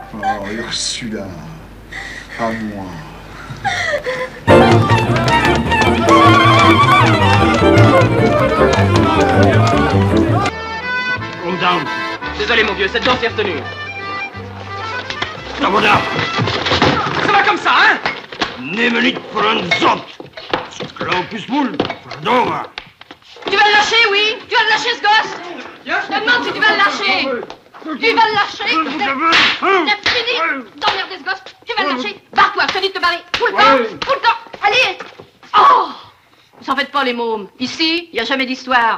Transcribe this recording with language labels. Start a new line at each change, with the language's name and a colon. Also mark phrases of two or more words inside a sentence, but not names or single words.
French: Oh, Ursula. À moi. Désolé mon vieux, cette danse est retenue. Na voilà. Ça va comme ça, hein?
Dutch: Neem niet voor een zot. Kloopjesboel, verdomme.
French: Tu vas le lâcher, oui? Tu vas le lâcher, ce gosse? Je te demande si tu vas le lâcher. Tu vas le lâcher. T'as fini d'emmerder ce gosse. Tu vas le lâcher. Barre-toi, je te dis de te barrer. Tout le temps. Tout le temps. Allez. Oh! Vous en faites pas, les mômes. Ici, il n'y a jamais d'histoire.